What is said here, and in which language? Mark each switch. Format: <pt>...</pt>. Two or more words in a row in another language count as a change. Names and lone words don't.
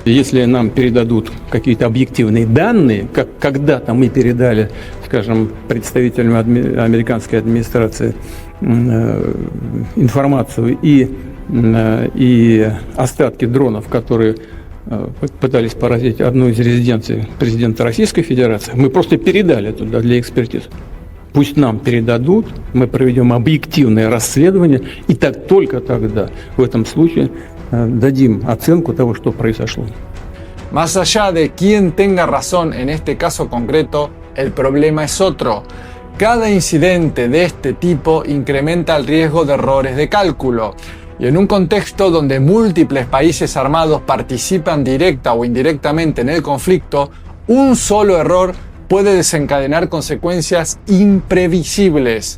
<ru>Если нам передадут какие-то объективные данные, как когда-то мы передали, скажем, представителям американской администрации информацию, и и остатки дронов, которые пытались поразить одну из резиденций президента Российской Федерации, мы просто передали туда для экспертиз. Пусть нам передадут, мы проведем объективное расследование, и только тогда, в этом случае, дадим оценку того, что произошло.</ru> <es>Más allá de quién tenga razón en este caso concreto, el problema es otro. Cada incidente de este tipo incrementa el riesgo de errores de cálculo. Y en un contexto donde múltiples países armados participan directa o indirectamente en el conflicto, un solo error puede desencadenar consecuencias imprevisibles.</es>